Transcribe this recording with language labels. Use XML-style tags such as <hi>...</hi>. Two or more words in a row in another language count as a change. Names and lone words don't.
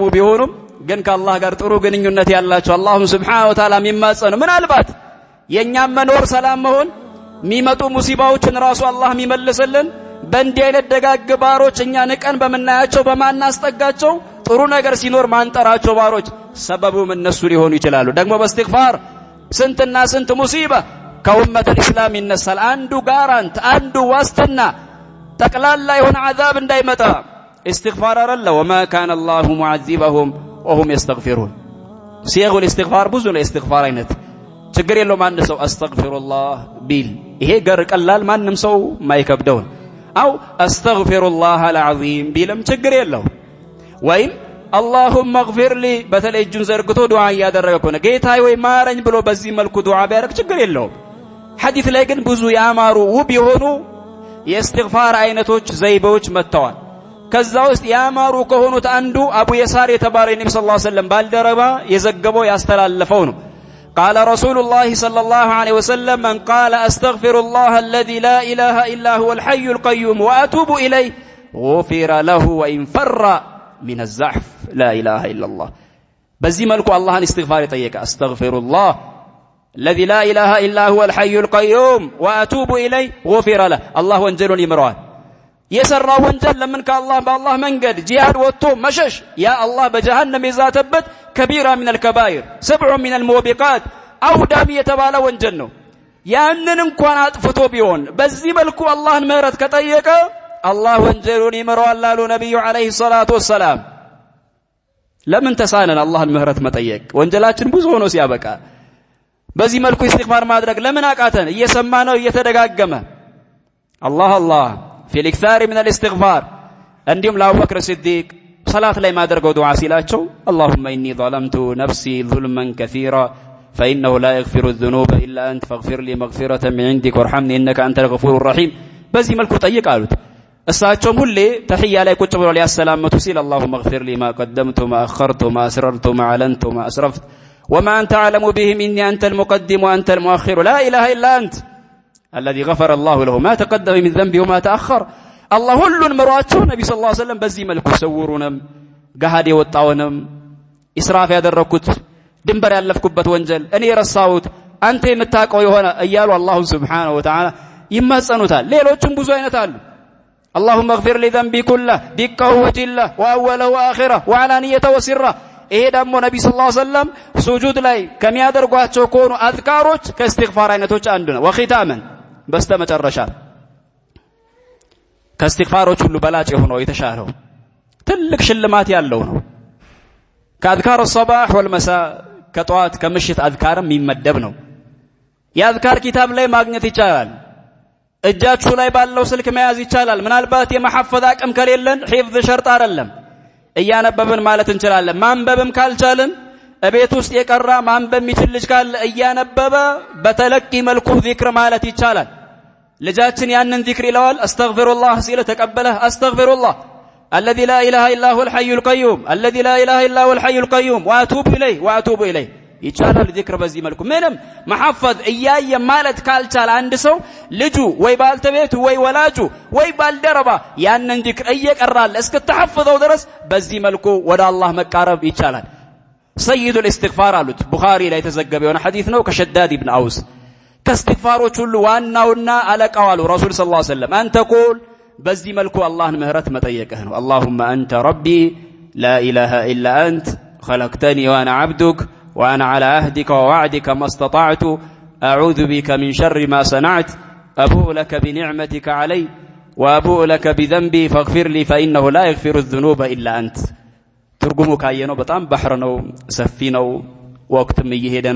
<am>ቢሆኑም ግን ከአላህ ጋር ጥሩ ግንኙነት ያላቸው አላህም ሱብሓነሁ ወተዓላ የሚማጸኑ ምናልባት የኛም መኖር ሰላም መሆን የሚመጡ ሙሲባዎችን ራሱ አላህ የሚመልስልን በእንዲህ አይነት ደጋግ ባሮች እኛ ንቀን በመናያቸው በማናስጠጋቸው ጥሩ ነገር ሲኖር ማንጠራቸው ባሮች ሰበቡም እነሱ ሊሆኑ ይችላሉ። ደግሞ በእስትግፋር ስንትና ስንት ሙሲባ ከኡመተል ኢስላም ይነሳል። አንዱ ጋራንት አንዱ ዋስትና ጠቅላላ የሆነ አዛብ እንዳይመጣ</am> <ar>استغفار الله وما كان الله معذبهم وهم يستغفرون صيغ الاستغفار بزو الاستغفار</ar> <am>አይነት ችግር የለውም አንድ ሰው አስተግፊሩላህ ቢል ይሄ ገር ቀላል ማንንም ሰው ማይከብደው አው</am> <ar>أستغفر الله العظيم</ar> <am>ቢልም ችግር የለው ወይም</am> <ar>اللهم اغفر لي</ar> <am>በተለይ እጁን ዘርግቶ ዱዓ ያደረገ ከሆነ ጌታዬ ወይ ማረኝ ብሎ በዚህ መልኩ ዱዓ ቢያደርግ ችግር የለውም ሐዲስ ላይ ግን ብዙ ያማሩ ውብ የሆኑ የእስትግፋር አይነቶች ዘይቤዎች መጥተዋል ከዛ ውስጥ ያማሩ ከሆኑት አንዱ አቡ የሳር የተባለው ነብዩ</am> <ar>صلى الله عليه ወሰለም</ar> <am>ባልደረባ የዘገበው ያስተላለፈው ነው</am> <ar>قال رسول الله صلى الله عليه وسلم من قال استغفر الله الذي لا اله الا هو الحي القيوم واتوب اليه غفر له وان فر من الزحف لا اله الا الله</ar> <am>በዚህ መልኩ አላህን</am> <ar>استغفار يطيق استغفر الله الذي لا اله الا هو الحي القيوم واتوب اليه غفر له الله</ar> <am>ወንጀሉን ይምረዋል የሰራው ወንጀል ለምን ከአላህ በአላህ መንገድ ጂሃድ ወጥቶ መሸሽ ያ አላህ በጀሃነም የዛተበት ከቢራ</am> <ar>من الكبائر سبع من الموبقات</ar> <am>አውዳሚ የተባለ ወንጀል ነው ያንን እንኳን አጥፍቶ ቢሆን በዚህ መልኩ አላህን ምህረት ከጠየቀ አላህ ወንጀሉን ይምረዋል አሉ ነብዩ</am> <ar>عليه الصلاة والسلام</ar> <am>ለምን ተሳነን አላህን ምህረት መጠየቅ ወንጀላችን ብዙ ሆኖ ሲያበቃ በዚህ መልኩ ኢስቲግፋር ማድረግ ለምን አቃተን እየሰማ ነው እየተደጋገመ አላህ</am> <ar>في الاكثار من الاستغفار</ar> <am>እንዲሁም ለአቡበክር ሲዲቅ ሰላት ላይ ማድረገው ዱዓ ሲላቸው</am> <ar>اللهم اني ظلمت نفسي ظلما كثيرا فانه لا يغفر الذنوب الا انت فاغفر لي مغفرة من عندك وارحمني انك انت الغفور الرحيم</ar> <am>በዚህ መልኩ ጠይቅ አሉት እሳቸውም ሁሌ ተህያ ላይ ቁጭ ብለው ሊያሰላመቱ ሲል</am> <ar>اللهم اغفر لي ما قدمت ما اخرت ما اسررت ما اعلنت ما اسرفت وما انت اعلم به مني انت المقدم وانت المؤخر لا اله الا انت الذي غفر الله له ما تقدم من ذنبه وما تأخر الله</ar> <am>ሁሉን መሯቸው ነብዩ</am> <ar>صلى الله عليه وسلم</ar> <am>በዚህ መልኩ ሰውሩንም ጋሃድ የወጣውንም ኢስራፍ ያደረኩት ድንበር ያለፍኩበት ወንጀል እኔ ረሳሁት አንተ የምታውቀው የሆነ እያሉ አላህ</am> <ar>سبحانه وتعالى</ar> <am>ይማጸኑታል ሌሎችም ብዙ አይነት አሉ</am> <ar>اللهم اغفر لي ذنبي كله دقه وجله واوله واخره وعلانيته وسره</ar> <am>ይሄ ደግሞ ነብዩ</am> <ar>صلى الله عليه وسلم</ar> <am>ሱጁድ ላይ ከሚያደርጓቸው ከሆኑ አዝካሮች ከእስትግፋር አይነቶች አንዱ ነው ወኺታመን በስተመጨረሻ ከእስትግፋሮች ሁሉ በላጭ የሆነው የተሻለው ትልቅ ሽልማት ያለው ነው ከአዝካር</am> <ar>الصباح والمساء</ar> <am>ከጧት ከምሽት አዝካርም የሚመደብ ነው የአዝካር ኪታብ ላይ ማግኘት ይቻላል እጃችሁ ላይ ባለው ስልክ መያዝ ይቻላል ምናልባት የመሐፈዝ አቅም ከሌለን ሒፍዝ ሸርጥ አይደለም እያነበብን ማለት እንችላለን ማንበብም ካልቻለን እቤት ውስጥ የቀራ ማንበብ የሚችል ልጅ ካለ እያነበበ በተለቂ መልኩ ዚክር ማለት ይቻላል ልጃችን ያንን ዚክር ይለዋል አስተግፊሩላህ ሲል ተቀበለ አስተግፊሩላህ</am> <ar>الذي لا اله الا هو الحي القيوم الذي لا اله الا هو الحي القيوم واتوب اليه</ar> <am>ይቻላል ዚክር በዚህ መልኩ ምንም መሐፈዝ እያየ ማለት ካልቻለ አንድ ሰው ልጁ ወይ ባልተቤቱ ወይ ወላጁ ወይ ባልደረባ ያንን ዚክር እየቀራል እስከተሐፈዘው ድረስ በዚህ መልኩ ወደ አላህ መቃረብ ይቻላል</am> <ar>سيد الاستغفار</ar> <am>አሉት ቡኻሪ ላይ ተዘገበ የሆነ ሐዲስ ነው ከሸዳድ ኢብኑ አውስ ከእስትግፋሮች ሁሉ ዋናውና አለቃው አሉ ረሱል</am> <ar>صلى الله عليه وسلم</ar> <am>አንተ ቁል በዚህ መልኩ አላህን ምህረት መጠየቅህ ነው</am> <ar>اللهم انت ربي لا اله الا انت خلقتني وانا عبدك وانا على عهدك ووعدك ما استطعت اعوذ بك من شر ما صنعت ابوء لك بنعمتك علي وابوء لك بذنبي فاغفر لي فانه لا يغفر الذنوب الا انت</ar> <am>ትርጉሙ ካየነው በጣም ባህር ነው ሰፊ ነው ወቅትም እየሄደ ነው</am>